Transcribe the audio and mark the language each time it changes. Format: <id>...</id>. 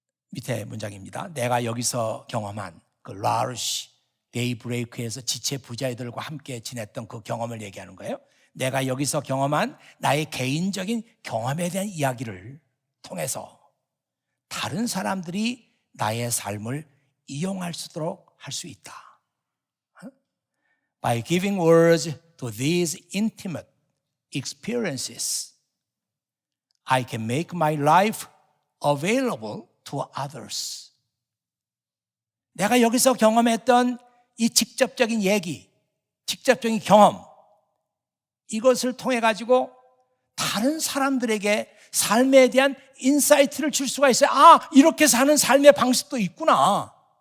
<ko>밑에 문장입니다. 내가 여기서 경험한 그 라르시 데이브레이크에서 지체 부자들과 함께 지냈던 그 경험을 얘기하는 거예요. 내가 여기서 경험한 나의 개인적인 경험에 대한 이야기를 통해서 다른 사람들이 나의 삶을 이용할 수 있도록 할 수 있다.</ko> <en>By giving words to these intimate experiences, I can make my life available to others.</en> <ko>내가 여기서 경험했던 이 직접적인 얘기, 직접적인 경험, 이것을 통해 가지고 다른 사람들에게 삶에 대한 인사이트를 줄 수가 있어요. 아, 이렇게 사는 삶의 방식도 있구나.</ko>